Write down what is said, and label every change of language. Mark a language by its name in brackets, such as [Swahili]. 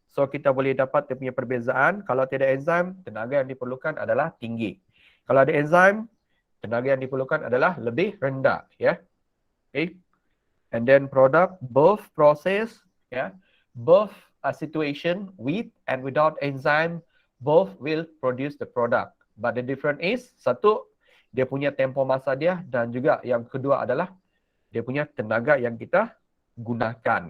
[Malay] So, kita boleh dapat dia punya perbezaan. Kalau tidak enzyme, tenaga yang diperlukan adalah tinggi. Kalau ada enzyme, tenaga yang diperlukan adalah lebih rendah. Ya. Okay. [English] And then product, both process, yeah, both a situation with and without enzyme, both will produce the product. But the difference is, [Malay] satu, dia punya tempo masa dia, dan juga yang kedua adalah dia punya tenaga yang kita gunakan.